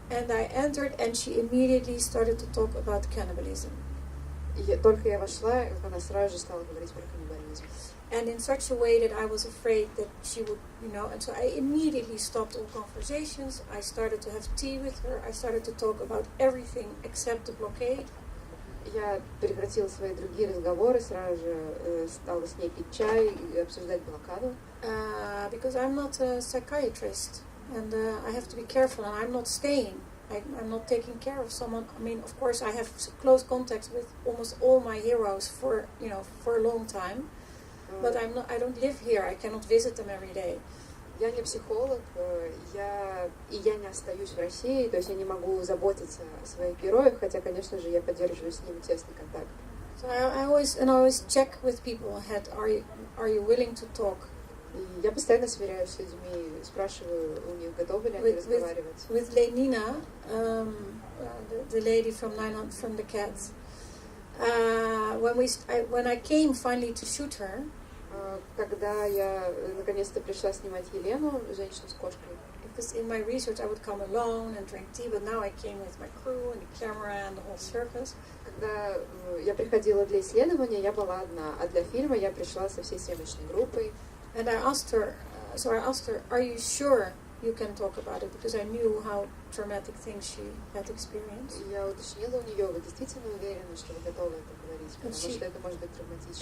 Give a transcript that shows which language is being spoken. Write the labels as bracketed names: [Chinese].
[English] And I entered, and she immediately started to talk about cannibalism. [Russian] И только я вошла, она сразу же стала говорить про каннибализм. [English] And in such a way that I was afraid that she would, and so I immediately stopped all conversations. I started to have tea with her. I started to talk about everything except the blockade. [Russian] Я прекратила свои другие разговоры, сразу же стала с ней пить чай и обсуждать блокаду. [English] Because I'm not a psychiatrist, and I have to be careful, and I'm not staying. I'm not taking care of someone. I mean, of course, I have close contacts with almost all my heroes for a long time. But I don't live here. I cannot visit them every day. [Russian] Я не психолог, я не остаюсь в России, то есть я не могу заботиться о своих героях, хотя, конечно же, я поддерживаю с ними тесный контакт. [English] So I always check with people ahead. Are you willing to talk? [Russian] И я постоянно сверяюсь с людьми, спрашиваю у них, готовы ли они разговаривать. [English] With Lenina, the lady from the Cats. When I came finally to shoot her. [Russian] Когда я наконец-то пришла снимать Елену, женщину с кошкой. [English] Because in my research I would come alone and drink tea, but now I came with my crew and the camera and the whole circus. [Russian] Когда я приходила для исследования, я была одна, а для фильма я пришла со всей съемочной группой. [English] And I asked her, are you sure you can talk about it? Because I knew how traumatic things she had experienced. [Russian] Я уточнила у нее, вы действительно уверены, что вы готовы это говорить, потому что это может быть травматично.